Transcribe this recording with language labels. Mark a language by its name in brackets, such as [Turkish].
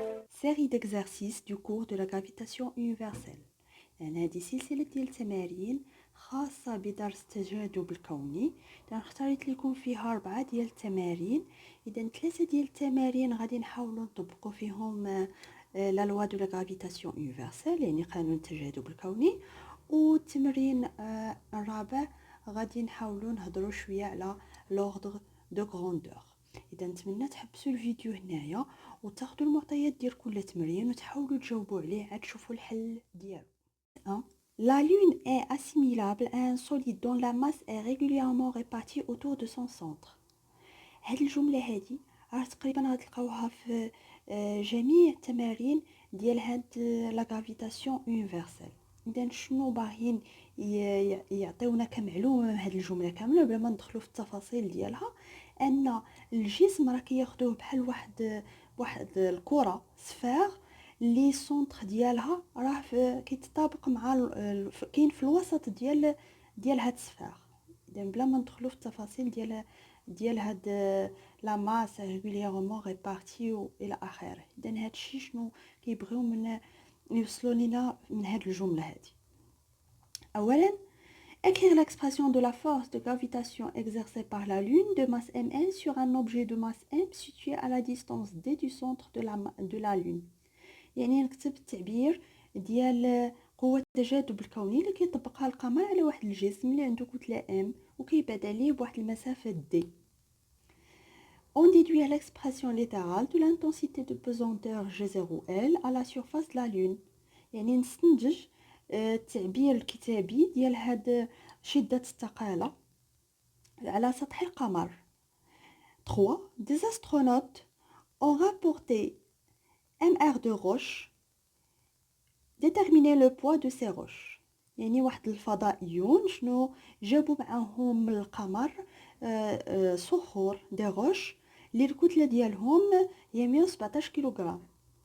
[French] série d'exercices du cours de la gravitation universelle. [Arabic] هذه سلسلة ديال التمارين خاصة بدرس التجاذب الكوني. اختاريت لكم فيها 4 ديال التمارين. إذا 3 ديال التمارين غادي نحاولوا نطبقوا فيهم لا لوا دو لا غرافيتاسيون يونيفرسال، يعني قانون التجاذب الكوني. والتمرين الرابع غادي نحاولوا نهضروا شويه على لوردر دو غروندور. اذا نتمنى تحبسوا الفيديو هنايا وتاخذوا المعطيات ديال كل تمرين وتحاولوا تجاوبوا عليه عاد تشوفوا الحل ديالو. [French] La Lune est assimilable à un solide dont la masse est régulièrement répartie autour de son centre. [Arabic] هاد الجملة هادي تقريبا غتلقاوها في جميع التمارين ديال هاد لا غرافيتاسيون يونيفرسال. اذا شنو باغيين يعطيونا كمعلومه من هاد الجمله كامله بلا ما ندخلوا في التفاصيل ديالها؟ ان الجسم راه كياخذوه بحال واحد الكره سفير لي سونتر ديالها راه كيتطابق مع كاين في الوسط ديال هاد السفير. اذا بلا ما ندخلوا في التفاصيل ديال هاد لا ماس ريغوليرمون ريبارتي الى اخره. اذا هادشي شنو كيبغيو من يوصلوا لنا من هاد الجمله هادي؟ اولا [French] écrire l'expression de la force de gravitation exercée par la lune de masse mn sur un objet de masse m situé à la distance d du centre de la lune. [Arabic] يعني نكتب التعبير ديال قوة التجاذب الكوني اللي كيطبقها القمر على واحد الجسم اللي عنده كتلة m وكيبعد عليه بواحد المسافة d. [French] On déduit l'expression littérale de l'intensité de pesanteur G0L à la surface de la lune. [Arabic] يعني نستنتج التعبير الكتابي ديال هاد شدة الثقالة على سطح القمر. 3. [French] Des astronautes ont rapporté MR de roches, déterminer le poids de ces roches. [Arabic] يعني واحد الفضائيون شنو جابوا معاهم من القمر صخور دي روش اللي الكتله ديالهم هي 117 كيلوغرام.